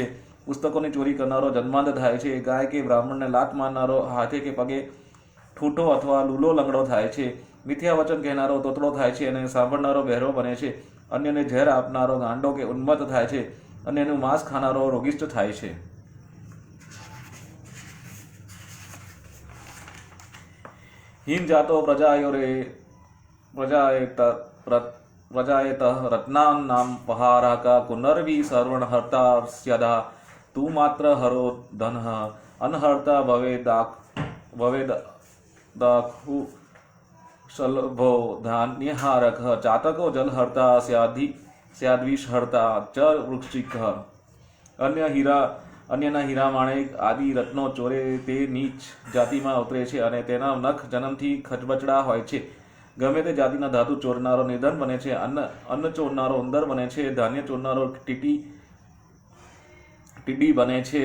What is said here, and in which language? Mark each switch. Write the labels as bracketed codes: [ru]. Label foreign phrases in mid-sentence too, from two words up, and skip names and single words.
[gu] પુસ્તકોની ચોરી કરનારો જન્માંત થાય છે. ગાય કે બ્રાહ્મણને લાત મારનારો હાથે કે પગે ઠૂંઠો અથવા લૂલો લંગડો થાય છે. મિથ્યા વચન કહેનારો તોતડો થાય છે અને સાંભળનારો બહેરો બને છે. અન્યને ઝેર આપનારો ગાંડો કે ઉન્મત્ત થાય છે. અન્યનું માંસ ખાનારો રોગિષ્ઠ થાય છે. [sa] हीन जातो प्रजाएत रत्नानां पहारका कुनर्वी सर्वणहर्ता स्यदा तू मात्र हरो धनः अनहर्ता भवेदाखु शलभो धान्यहारक चातको जलहर्ता स्याद्विषहर्ता च वृक्षिकः [gu] અન્યના હીરા માણેક આદિ રત્નો ચોરે તે નીચ જાતિમાં ઉતરે છે અને તેના નખ જન્મથી ખચબચડા હોય છે. ગમે તે જાતિના ધાતુ ચોરનારો નિધન બને છે. અન્ન ચોરનારો ઉંદર બને છે. ધાન્ય ચોરનારો ટીડી બને છે.